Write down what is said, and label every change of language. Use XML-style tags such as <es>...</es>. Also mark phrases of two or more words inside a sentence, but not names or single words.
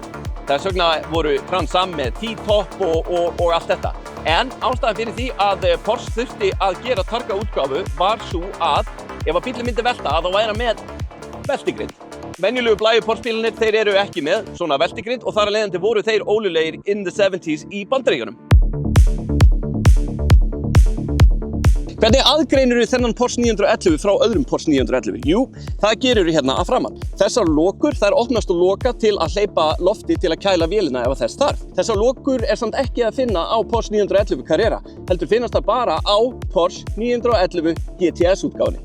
<is>Þess vegna voru Trans Am með T-top og allt þetta. En ástæðan fyrir því að Porsche þurfti að gera Targa útgáfu var svo að ef að bíllinn myndi velta að þá væri hann með veltigrind. Venjulegu blæju Porsche bílarnir þeir eru ekki með svona veltigrind og þar af leiðandi voru þeir ólöglegir</is> <en>in the 70s</en> <is>í Bandaríkjunum. Hvernig aðgreinir þennan Porsche 911 frá öðrum Porsche 911? Jú, það gerir hérna að framan. Þessar lokur, þær opnast og loka til að hleypa lofti til að kæla vélina ef þess þarf. Þessar lokur samt ekki að finna á Porsche 911 Carrera, heldur finnast það bara á Porsche 911 GTS útgáfunni.</is>